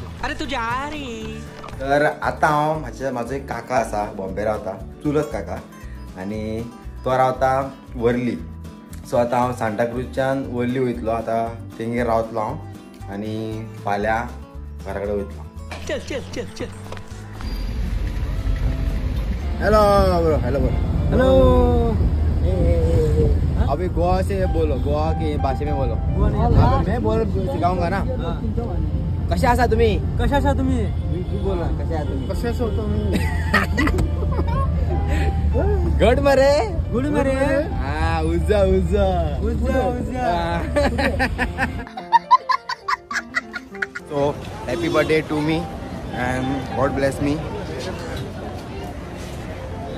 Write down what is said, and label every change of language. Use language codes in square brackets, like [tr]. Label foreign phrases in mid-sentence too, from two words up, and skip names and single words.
[hi] अरे तू जा रे. [kok] तर आतां हांव म्हाजो एक काका आसा बॉम्बे रावता चुलत काका. आणि तो रावता वर्ली. सो आतां हांव सांताक्रूजच्यान वर्ली वयतलो. आतां तेंगेर रावतलो हांव आणि फाल्यां घरा कडेन वयतलो. चल चल चल चल. [en] Hello bro. Hello bro. [hi] हेलो. अभी गोवा से बोलो. गोवा की भाषा में बोलो. मैं बोल सिखाऊंगा ना. [kok] कसे आसा तुम्ही. कशा आसा तुम्ही. तू बोल ना कसे आसा तुम्ही. कशा आसा तुम्ही. गुड मरे. गुड मरे. उजा उजा उजा उजा. [en] So happy birthday to me and God bless me.